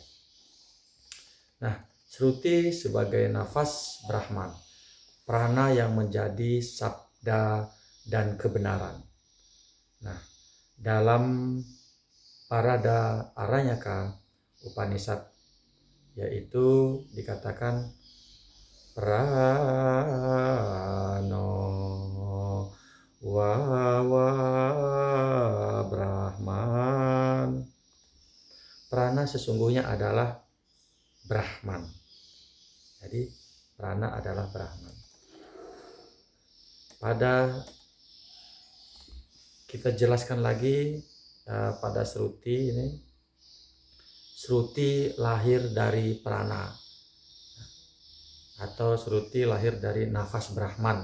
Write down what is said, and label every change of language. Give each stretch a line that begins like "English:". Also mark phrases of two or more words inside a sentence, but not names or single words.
Indonesian: Nah, Sruti sebagai nafas Brahman, prana yang menjadi sabda dan kebenaran. Nah, dalam Parada Aranyaka Upanishad yaitu dikatakan
Sanskrit: prano wawa Brahman.
Indonesian: Prana sesungguhnya adalah Brahman. Jadi prana adalah Brahman. Kita jelaskan lagi pada Sruti ini. Sruti lahir dari prana, atau Sruti lahir dari nafas Brahman.